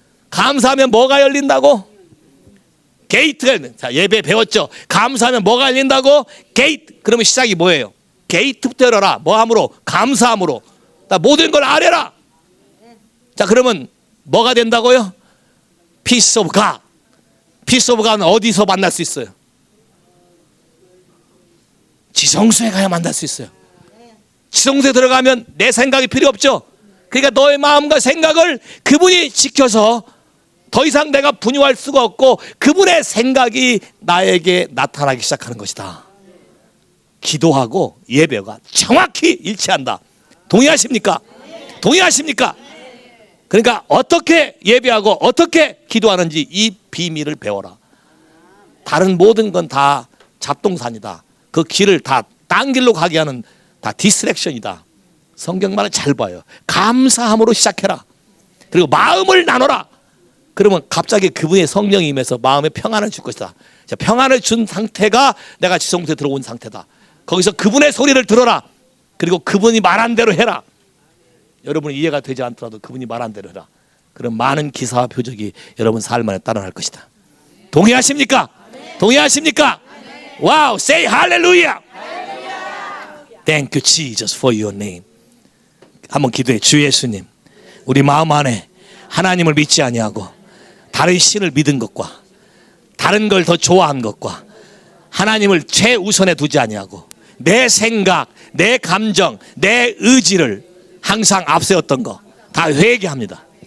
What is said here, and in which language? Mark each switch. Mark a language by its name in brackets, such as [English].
[Korean] 감사하면 뭐가 열린다고? 게이트가. 자, 예배 배웠죠? 감사하면 뭐가 열린다고? 게이트. 그러면 시작이 뭐예요? 게이트부터 열어라. 뭐함으로? 감사함으로. 모든 걸 아뢰라. 자, 그러면 뭐가 된다고요? [English] Peace of God. Peace of God [Korean] 은 어디서 만날 수 있어요? 지성소에 가야 만날 수 있어요. 지성소에 들어가면 내 생각이 필요 없죠. 그러니까 너의 마음과 생각을 그분이 지켜서 더 이상 내가 분유할 수가 없고 그분의 생각이 나에게 나타나기 시작하는 것이다. 기도하고 예배가 정확히 일치한다. 동의하십니까? 동의하십니까? 그러니까 어떻게 예배하고 어떻게 기도하는지 이 비밀을 배워라. 다른 모든 건 다 잡동산이다. 그 길을 다 딴 길로 가게 하는 다 디스트랙션이다. 성경만을 잘 봐요. 감사함으로 시작해라. 그리고 마음을 나눠라. 그러면 갑자기 그분의 성령이 임해서 마음에 평안을 줄 것이다. 자, 평안을 준 상태가 내가 지성소에 들어온 상태다. 거기서 그분의 소리를 들어라. 그리고 그분이 말한 대로 해라. 여러분이 이해가 되지 않더라도 그분이 말한 대로 해라. 그럼 많은 기사와 표적이 여러분 삶 안에 따라날 것이다. 동의하십니까? 동의하십니까? [English] 와우, say hallelujah. Thank you Jesus for your name. [Korean] 한번 기도해. 주 예수님, 우리 마음 안에 하나님을 믿지 아니하고 다른 신을 믿은 것과 다른 걸 더 좋아한 것과 하나님을 최우선에 두지 아니하고 내 생각, 내 감정, 내 의지를 항상 앞세웠던 거 다 회개합니다.